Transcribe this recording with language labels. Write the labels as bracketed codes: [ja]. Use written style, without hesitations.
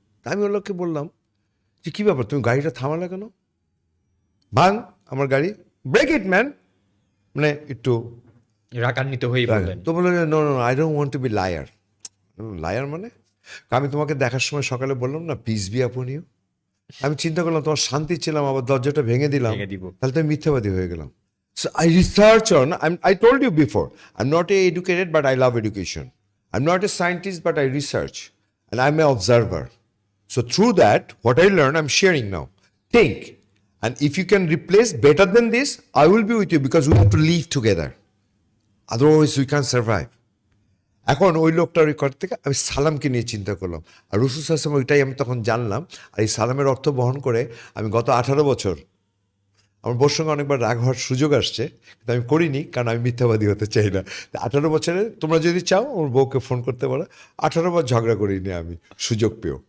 [bn] আমি ওর লোককে বললাম যে কী ব্যাপার, তুমি গাড়িটা থামালে কেন? ভাঙ আমার গাড়ি, [en] break it man, [bn] মানে একটু রাগান্বিত হয়ে বললেন। তো বললো [en] No no I don't want to be liar. Liar মানে? [bn] আমি তোমাকে দেখার সময় সকালে বললাম না, [en] Peace be upon you. [bn] আমি চিন্তা করলাম তোমার শান্তি ছিলাম, আবার দরজাটা ভেঙে দিলাম, ভেঙে দিব। তাহলে তো আমি মিথ্যাবাদী হয়ে গেলাম। [en] So I research on, I told you before, I'm not educated, but I love education. I'm not a scientist, but I research. And I'm an observer. So through that, what I learn, I'm sharing now. Think. And if you can replace better than this, I will be with you, because we have to live together. Otherwise, we can't survive. [bn] এখন ওই লোকটার record থেকে আমি সালামকে নিয়ে চিন্তা করলাম, আর রসুল সাল্লাল্লাহু আলাইহি ওয়াসাল্লাম, ওইটাই আমি তখন জানলাম। আর এই সালামের অর্থ বহন করে আমি গত 18 বছর, আমার বউর সঙ্গে অনেকবার রাগ হওয়ার সুযোগ আসছে, কিন্তু আমি করিনি, কারণ আমি মিথ্যাবাদী হতে চাই না। 18 বছরে তোমরা যদি চাও আমার বউকে ফোন করতে পারো, 18 বার ঝগড়া করিনি আমি সুযোগ পেও,